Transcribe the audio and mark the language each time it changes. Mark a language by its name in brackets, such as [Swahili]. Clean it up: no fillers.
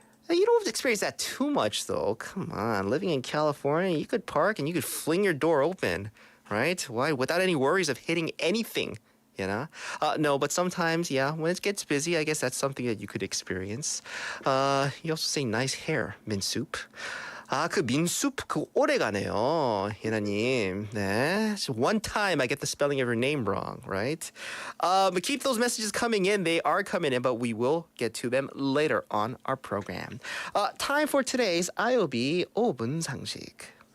[English] You don't have to experience that too much, though. Come on. Living in California, you could park and you could fling your door open, right? Why? Without any worries of hitting anything. No, but sometimes, when it gets busy, I guess that's something that you could experience. You also say nice hair, 민숲. [Korean] 그 민숲, 그거 오래가네요, 예나님. 네. [English] So one time I get the spelling of your name wrong, right? But keep those messages coming in. They are coming in, but we will get to them later on our program. Time for today's IOB 5분 상식.